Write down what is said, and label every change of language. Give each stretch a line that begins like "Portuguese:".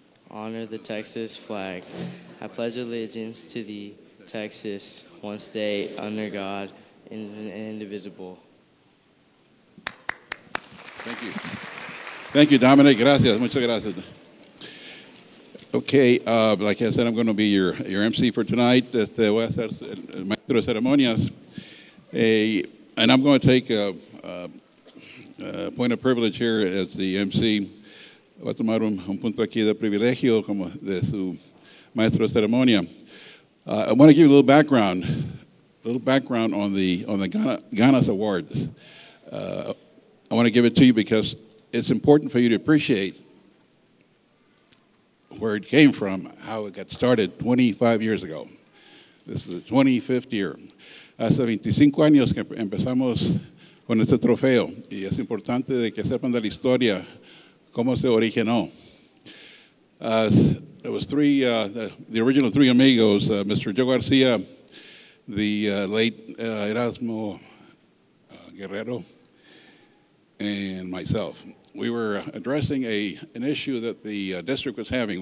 English: Honor the Texas flag. I pledge allegiance to the Texas, one state, under God, and indivisible. Thank you. Thank you, Dominic.
Spanish: Gracias. Muchas gracias.
English: Okay, like I said, I'm going to be your MC for tonight.
Spanish: Voy a ser el maestro de ceremonias.
English: And I'm going to take a point of privilege here as the MC.
Spanish: Voy a tomar un punto aquí de privilegio como de su maestro de ceremonia.
English: I want to give you a little background on the Ganas Awards. I want to give it to you because it's important for you to appreciate where it came from, how it got started 25 years ago. This is the 25th year.
Spanish: Hace 25 años que empezamos con este trofeo y es importante de que sepan de la historia, cómo se originó.
English: There was the original three amigos, Mr. Joe Garcia, the late Erasmo Guerrero, and myself. We were addressing an issue that the district was having.